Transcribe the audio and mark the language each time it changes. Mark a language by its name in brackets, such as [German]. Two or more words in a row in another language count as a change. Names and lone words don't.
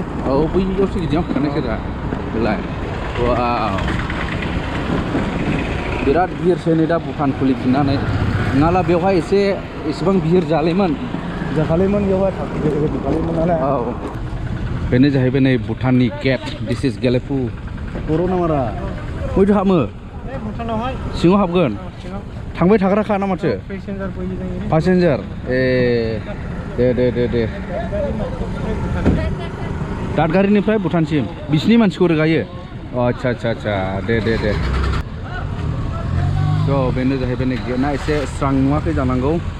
[Bodo] औ बैयावसो गिदिं थांखानायसै दा बेलाय वाव बिराद भिरसै नै दा भुटान खुलिफिननानै नङाब्ला बेवहाय एसेबां भिर जालायमोन बेवहाय थाखालिमोन नालाय औ बेनो जाहैबाय नै भुटाननि गेट [English] this is [Bodo] गेलेफु बर' नामारा बयथ' हाबो सिङाव हाबगोन थांबाय थाग्राखा ना माथो पासेन्जार ए दे दादगारिनिफ्राय भुटानसिम बिसिनि मानसिखौ रोगायो आच्छा दे स' बेनो जाहैबाय नै गेटआ एसे स्रां नुवाखै जानांगौ